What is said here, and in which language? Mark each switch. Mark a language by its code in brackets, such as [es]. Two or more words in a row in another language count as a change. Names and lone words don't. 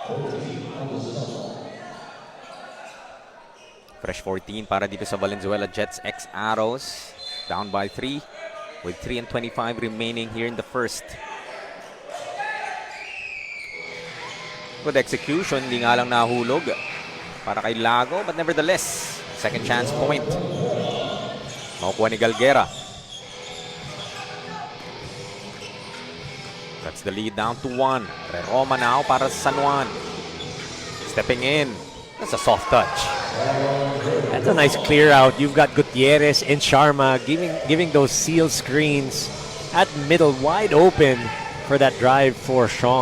[tl] Fresh 14 para dito sa Valenzuela Jets X Arrows. [en] Down by 3 with 3:25 remaining here in the first. Good execution, [tl] di nga lang nahulog para kay Lago, [en] but nevertheless, second chance point. [tl] Makukuha ni Galguera. [en] That's the lead down to 1. [tl] Reroma now para sa San Juan. [en] Stepping in. That's a soft touch. That's a nice clear out. You've got Gutierrez and Sharma giving those seal screens at middle wide open for that drive for Sean.